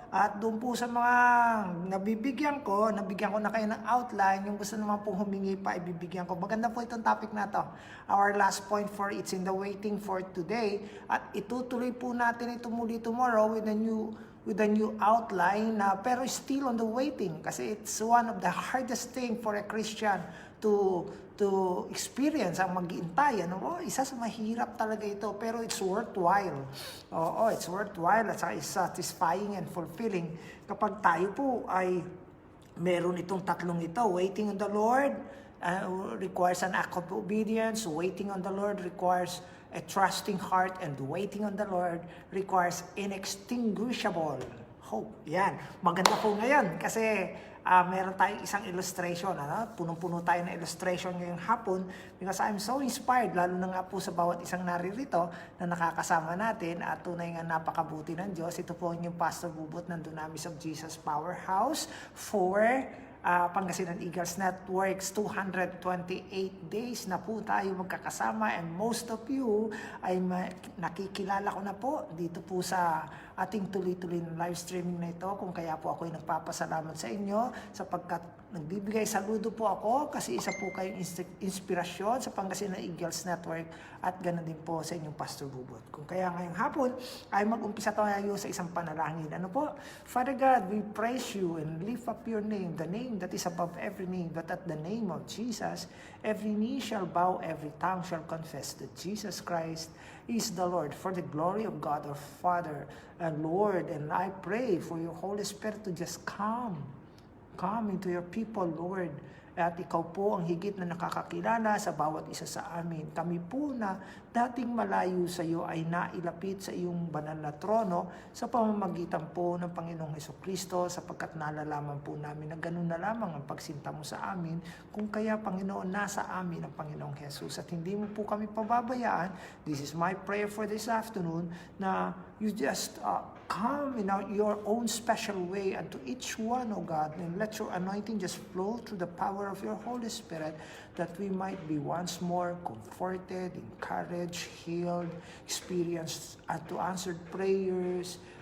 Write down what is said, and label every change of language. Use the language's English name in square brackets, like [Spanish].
[Filipino] At doon po sa mga nabigyan ko na kayo ng outline, yung gusto naman pong humingi pa, ibibigyan ko. Maganda po itong topic na to. [English] Our last point for It's in the Waiting for today. [Filipino] At itutuloy po natin ito muli [English] tomorrow with a new outline, [Filipino] pero [English] still on the waiting [Filipino] kasi [English] it's one of the hardest thing for a Christian to experience [Filipino] ang mag-iintay. Isa sa mahirap talaga ito, pero [English] it's worthwhile. [Filipino] Oo, it's worthwhile at saka [English] it's satisfying and fulfilling [Filipino] kapag tayo po ay meron itong tatlong ito. [English] Waiting on the Lord requires an act of obedience. Waiting on the Lord requires a trusting heart, and waiting on the Lord requires inextinguishable hope. [Filipino] Yan. Maganda po ngayon kasi meron tayong isang illustration. Punong-puno tayo ng illustration ngayong hapon [English] because I'm so inspired, [Filipino] lalo na nga po sa bawat isang naririto na nakakasama natin at tunay nga napakabuti ng Diyos. Ito po yung Pastor Bubot ng Dunamis of Jesus Powerhouse for Pangasinan Eagles Networks. 228 days na po tayo magkakasama, [English] and most of you [Filipino] ay nakikilala ko na po dito po sa ating tuloy-tuloy na live streaming na ito, kung kaya po ako ay nagpapasalamat sa inyo sapagkat nagbibigay saludo po ako kasi isa po kayong inspirasyon sa Pangasinan Eagles Network at ganoon din po sa inyong Pastor Bubot. Kung kaya ngayong hapon ay mag-umpisa tayo sa isang panalangin. Ano po? [English] Father God, we praise you and lift up your name, the name that is above every name, that at the name of Jesus, every knee shall bow, every tongue shall confess that Jesus Christ is the Lord, for the glory of God our Father and Lord. And I pray for your Holy Spirit to just come into your people, Lord. [Filipino] At ikaw po ang higit na nakakakilala sa bawat isa sa amin. Kami po na dating malayo sa iyo ay nailapit sa iyong banal na trono sa pamamagitan po ng Panginoong Hesukristo, sapagkat nalalaman po namin na ganun na lamang ang pagsinta mo sa amin. Kung kaya, Panginoon, nasa amin ang Panginoong Jesus at hindi mo po kami pababayaan. [English] This is my prayer for this afternoon, na you just come in your own special way unto each one, O God, and let your anointing just flow through the power of your Holy Spirit, that we might be once more comforted, encouraged, healed, experienced to answered prayers.